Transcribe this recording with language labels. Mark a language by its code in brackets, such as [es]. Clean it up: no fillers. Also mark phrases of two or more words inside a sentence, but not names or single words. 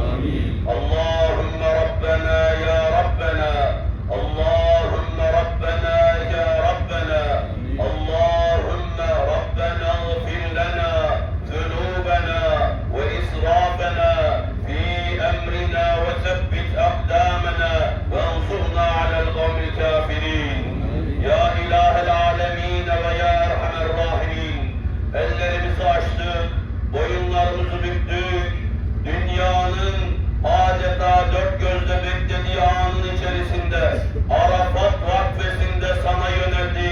[ar] اللهم ربنا يا ربنا، اللهم ربنا يا ربنا، اللهم ربنا اغفر لنا ذنوبنا وإسرافنا في أمرنا وثبت أقدامنا وانصرنا على القوم الكافرين. يا إله العالمين ويا أرحم الراحمين, [tr] ellerimizi açtık, boyunlarımızı büktük, dünyanın adeta dört gözle beklediği anın içerisinde, Arafat vakfesinde sana yöneldik.